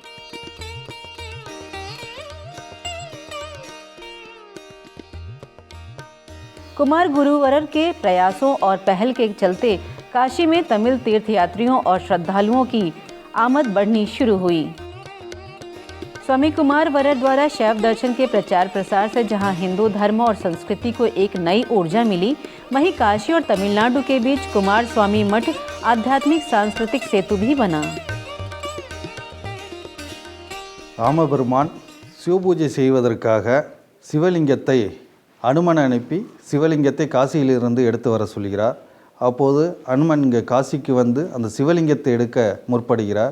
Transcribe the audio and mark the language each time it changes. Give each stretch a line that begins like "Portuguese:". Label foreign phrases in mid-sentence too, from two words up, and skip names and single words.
Hindi: कुमार गुरुवरर के प्रयासों और पहल के चलते काशी में तमिल तीर्थयात्रियों और श्रद्धालुओं की आमद बढ़नी शुरू हुई। स्वामी कुमार वरर द्वारा शैव दर्शन के प्रचार प्रसार से जहां हिंदू धर्म और संस्कृति को एक नई ऊर्जा मिली, वहीं काशी और तमिलनाडु के बीच कुमार स्वामी मठ आध्यात्मिक सांस्कृतिक सेतु भी बना।
Tamil: ராமபெருமான் சிவபூஜை செய்வதற்காக சிவலிங்கத்தை அனுமன் அனுப்பி சிவலிங்கத்தை காசியிலிருந்து எடுத்து வர சொல்கிறார். அப்போது அனுமன் இங்கே காசிக்கு வந்து அந்த சிவலிங்கத்தை எடுக்க முற்படுகிறார்.